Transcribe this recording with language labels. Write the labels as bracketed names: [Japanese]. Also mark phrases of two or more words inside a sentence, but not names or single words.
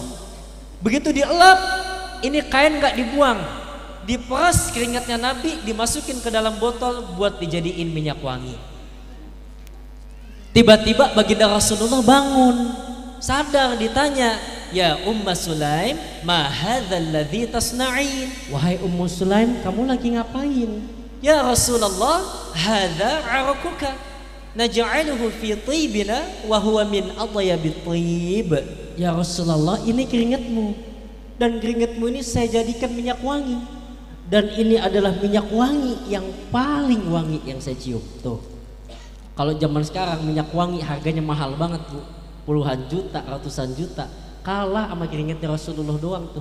[Indonesian] Begitu dielap, ini kain nggak dibuang, diperas keringatnya Nabi, dimasukin ke dalam botol buat dijadiin minyak wangi. Tiba-tiba baginda Rasulullah bangun, sadar, ditanya, [Arabic] "يا أم سليم، ما هذا الذي تصنعين?" [Indonesian] Wahai Ummu Sulaim, kamu lagi ngapain? [Arabic] "يا رسول الله، هذا عرقك نجعله في طيبنا وهو من أطيب الطيب." [Indonesian] Ya Rasulullah, ini keringatmu, dan keringatmu ini saya jadikan minyak wangi, dan ini adalah minyak wangi yang paling wangi yang saya cium. Tuh, kalau zaman sekarang minyak wangi harganya mahal banget, Bu, puluhan juta, ratusan juta, kalah sama keringatnya Rasulullah doang tuh.